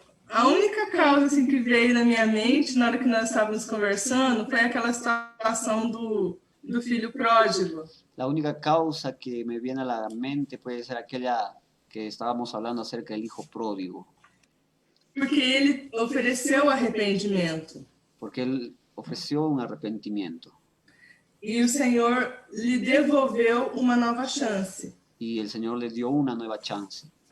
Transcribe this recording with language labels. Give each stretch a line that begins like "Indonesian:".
Portuguese: A única causa assim, que veio na minha mente na hora que nós estávamos conversando foi aquela situação do filho pródigo.
Spanish: La única causa que me viene a la mente puede ser aquella que estábamos hablando acerca del hijo pródigo.
Portuguese: Porque ele ofereceu arrependimento.
Spanish: Porque él ofreció un arrepentimiento.
Portuguese: E o Senhor lhe devolveu uma nova chance.
Spanish: Y el Señor le dio una nueva chance.